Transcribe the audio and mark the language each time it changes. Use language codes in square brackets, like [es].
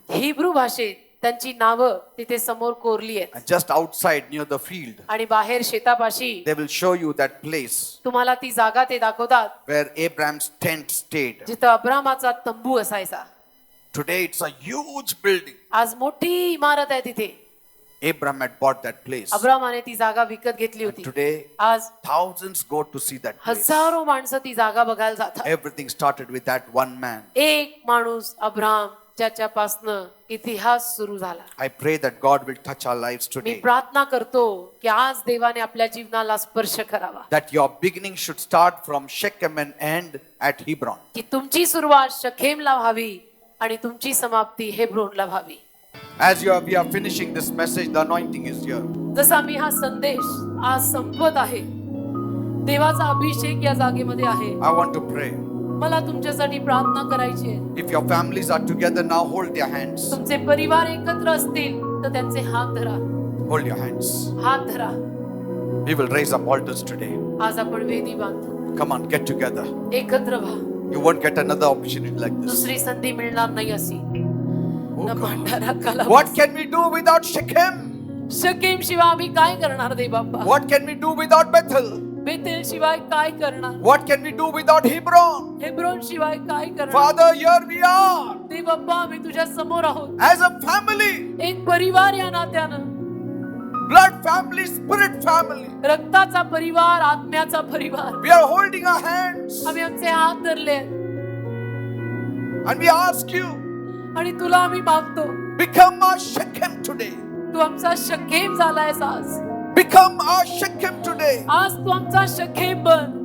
[mr] Hebrew भाषेत त्यांची नावं तिथे समोर कोरली आहेत. [en] And just outside near the field, [mr] आणि बाहेर शेतापाशी [en] they will show you that place [mr] तुम्हाला ती जागा ते दाखवतात [en] where Abraham's tent stayed. [mr] जिथं अब्रामाचा तंबू असायचा. [en] Today it's a huge building. [mr] आज मोठी इमारत आहे तिथे. [en] Abraham had bought that place. [mr] अब्रामाने ती जागा विकत घेतली होती. [en] Today [mr] आज [en] thousands go to see that place. [mr] हजारो माणसं ती जागा बघायला जातात. [en] Everything started with that one man. [mr] एक माणूस अब्राम ज्याच्यापासनं इतिहास सुरू झाला. [en] I pray that God will touch our lives [mr] मी [en] today. [mr] प्रार्थना करतो की आज देवाने आपल्या जीवनाला स्पर्श करावा. [en] That your beginning should start from Shechem and end at Hebron. [mr] की तुमची सुरुवात शखेमला व्हावी आणि तुमची समाप्ती हेब्रोनला व्हावी. [en] As we are finishing this message, the anointing is here. [mr] जसा मी हा संदेश आज संपवत आहे, देवाचा अभिषेक या जागेमध्ये आहे. [en] I want to pray. [mr] मला तुमच्यासाठी प्रार्थना करायची आहे. [en] If your families are together now, hold their hands. [mr] तुमचे परिवार एकत्र असतील तर त्यांचे हात धरा. [en] Hold your hands. [mr] हात धरा. [en] We will raise up altars today. [mr] आज आपण वेदी बांधू. [en] Come on, get together. [mr] एकत्र व्हा. [en] You won't get another opportunity like this. [mr] दुसरी संधी मिळणार नाही अशी. [en] Oh God. [mr] भंडारा कला. [en] What can we do without Shechem? [mr] Shechem शिवाय आम्ही काय करणार दे बाप्पा? [en] What can we do without Bethel? [mr] Bethel शिवाय काय करणार? [en] What can we do without Hebron? [mr] Hebron शिवाय काय करणार? [en] Father, here we are [mr] दे बाप्पा, आम्ही तुझ्या समोर आहोत. [en] as a family, [mr] एक परिवार या नात्यानं, [en] blood family, spirit family. [mr] रक्ताचा परिवार, आत्म्याचा परिवार. [en] We are holding our hands [mr] आम्ही आमचे हात धरले [en] and we ask you, [mr] आणि तुला आम्ही मागतो, [en] become our Shechem today. [mr] तू आमचा शखेम झालायस आज. [en] Become our Shechem today. [mr] आज तू आमचा शखेम बन.